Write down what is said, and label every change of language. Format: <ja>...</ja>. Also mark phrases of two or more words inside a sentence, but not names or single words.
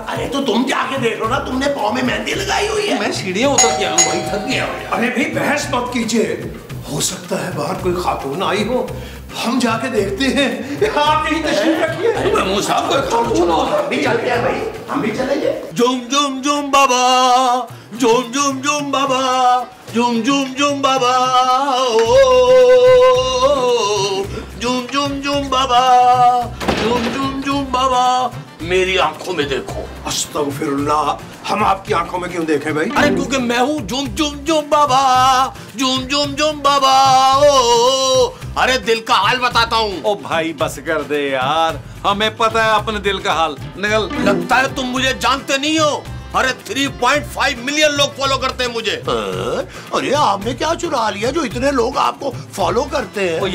<hi>अरे तो तुम जाके देख लो ना, तुमने पाँव में मेहंदी लगाई हुई है। मैं सीढ़ियाँ उतर के आऊँ, वही थक गया। अरे भी बहस मत कीजिए, हो सकता है बाहर कोई खातून आई हो। हम जाके देखते हैं। आप यही तशरीफ रखिए। महमूद साहब को खातून हो। हम भी चलते हैं भाई, हम भी चलेंगे। जुम जुम जुम बाबा, जुम जुम जुम बाबा, जुम जुम जुम बाबा, जुम जुम जुम बाबा, जुम जुम जुम बाबा, मेरी आंखों में देखो। अस्तगफिरुल्लाह, हम आपकी आंखों में क्यों देखें भाई? अरे क्योंकि मैं हूँ जुम जुम जुम बाबा, जुम जुम जुम बाबा। ओ अरे दिल का हाल बताता हूँ। ओ भाई बस कर दे यार, हमें पता है अपने दिल का हाल। निकल। लगता है तुम मुझे जानते नहीं हो। अरे 3.5 मिलियन लोग फॉलो करते हैं मुझे। अरे आपने क्या चुरा लिया जो इतने लोग आपको फॉलो करते हैं?</hi>